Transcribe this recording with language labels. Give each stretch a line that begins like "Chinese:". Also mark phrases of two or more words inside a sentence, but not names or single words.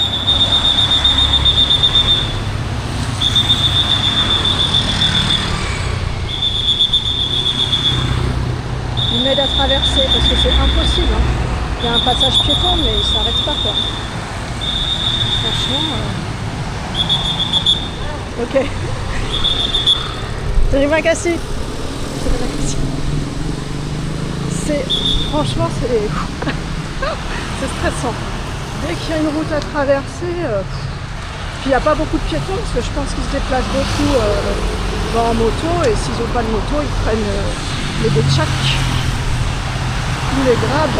French: Il m'aide à traverser parce que c'est impossible. Hein. Il y a un passage piéton, mais il ne s'arrête pas quoi. Franchement. Ok.
Indonesian: Terima kasih.
French: Franchement, c'est stressant. Dès qu'il y a une route à traverser, puis il n'y a pas beaucoup de piétons parce que je pense qu'ils se déplacent beaucoup en moto et s'ils n'ont pas de moto, ils prennent les bétchaks ou les grabs.